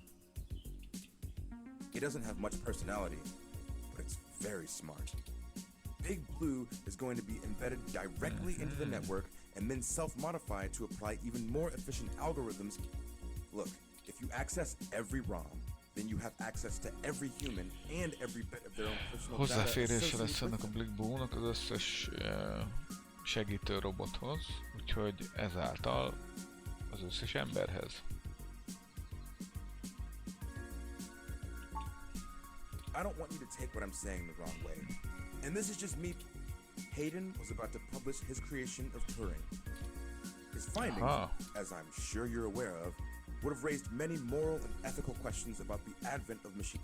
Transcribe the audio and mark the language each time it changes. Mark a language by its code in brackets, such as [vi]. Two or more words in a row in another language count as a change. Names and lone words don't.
[en] It doesn't have much personality, but it's very smart. Big Blue is going to be embedded directly into the network and then self-modified to apply even more efficient algorithms. Look, if you access every ROM, then you have access to every human and every bit of their own personal data. [hu] Hozzáférésre lesz ennek a Big Blue-nak az összes segítő robothoz, úgyhogy ezáltal az összes emberhez. [en] I don't want you to take what I'm saying the wrong way. And this is just me. Hayden was about to publish his creation of Turing. His findings, as I'm sure you're aware of, would have raised many moral and ethical questions about the advent of machines.